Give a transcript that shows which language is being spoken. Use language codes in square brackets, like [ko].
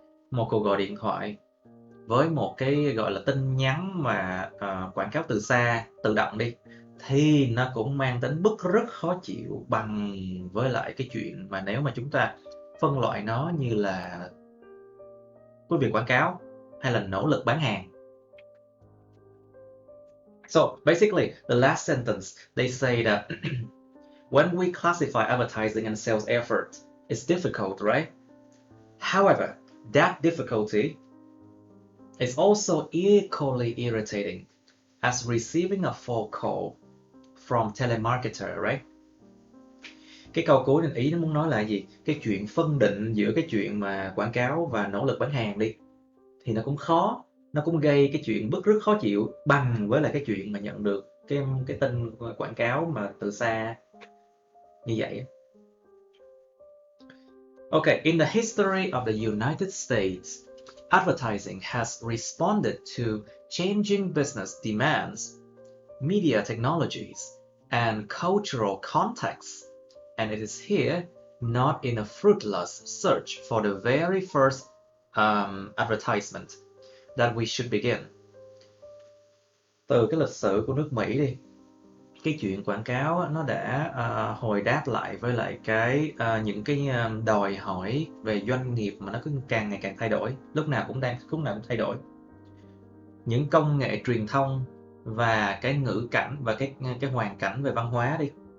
[vi] Một cuộc gọi điện thoại với một cái gọi là tin nhắn mà quảng cáo từ xa, tự động đi, thì nó cũng mang tính bức rất khó chịu bằng với lại cái chuyện mà nếu mà chúng ta phân loại nó như là của việc quảng cáo hay là nỗ lực bán hàng. [en] So basically, the last sentence, they say that when we classify advertising and sales effort, it's difficult, right? However, that difficulty is also equally irritating as receiving a phone call from telemarketer, right? [vi] Cái câu cuối nên ý nó muốn nói là gì? Cái chuyện phân định giữa cái chuyện mà quảng cáo và nỗ lực bán hàng đi thì nó cũng khó, nó cũng gây cái chuyện bức rứt khó chịu bằng với lại cái chuyện mà nhận được cái tin quảng cáo mà từ xa như vậy. [en] Okay, in the history of the United States, advertising has responded to changing business demands, media technologies, and cultural contexts, and it is here not in a fruitless search for the very first advertisement that we should begin. [vi] Từ cái lịch sử của nước Mỹ đi, cái chuyện quảng cáo nó đã hồi đáp lại với lại những cái đòi hỏi về doanh nghiệp mà nó cứ càng ngày càng thay đổi, lúc nào cũng thay đổi. Những công nghệ truyền thông và cái ngữ cảnh và cái hoàn cảnh về văn hóa đi.